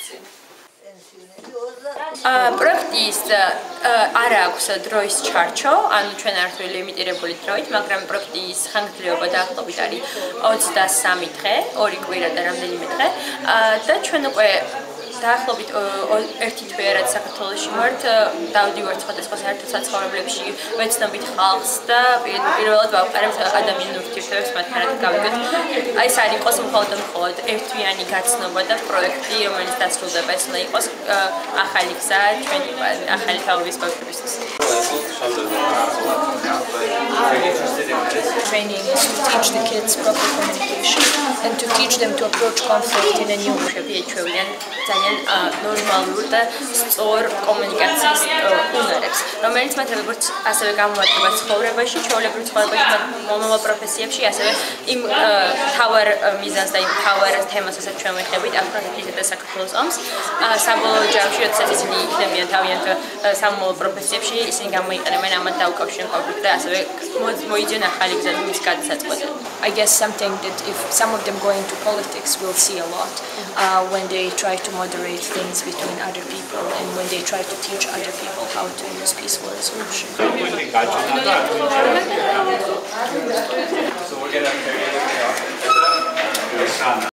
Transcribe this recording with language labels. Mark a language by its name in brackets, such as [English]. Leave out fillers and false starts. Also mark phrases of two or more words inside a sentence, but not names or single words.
[Georgian] პროექტის არ აქვს დროის ჩარჩო, ანუ ჩვენ არ ვთვლი ლიმიტირებული დროით, მაგრამ პროექტის ხანგრძლივობა დაახლოებით არის 23 დღე, 2 კვირა და რამდენიმე დღე და ჩვენ უკვე დაახლოებით ერთი თვე რაც საქართველოში ვართ, დავდივართ სხვადასხვა საერთო საცხოვრებლებში, ვეცნობით ხალხს და პირველად ვავყარებთ ადამიანურ ურთიერთობებს მათთან გავიგოთ. აი ეს არ იყოს მხოლოდ ერთთვიანი გაცნობა და პროექტი, რომელიც დასრულდება, ეს უნდა იყოს ახალი გზა ჩვენი ახალი თაობის ბავშვებისთვის. [English] Training is to teach the kids proper communication and to teach them to approach conflict in a new way. [Georgian] ძალიან ნორმალურ და სწორ კომუნიკაციის უნარებს, რომელიც მათ როგორც ასევე გამოაჩნდება ცხოვრებაში, ჩვეულებრივ ცხოვრებაში, მომავალ პროფესიებში, ასევე იმ თავარ მიზანს და იმ თავარ თემას, რასაც ჩვენ ვეხებით, აფროდიტისა და საქართველოს ომს, საბოლოო ჯამში, როდესაც ისინი იქნებიან თავიანთ სამომავლო პროფესიებში, ისინი გამოიყენებენ ამათ დაუკავშირებულ კონფლიქტს და ასევე მოიძიონ ახალი გზა მის გადასაწყვეტად. [English] I guess something that if some of them go into politics, we'll see a lot when they try to moderate things between other people and when they try to teach other people how to use peaceful resolution. So we're gonna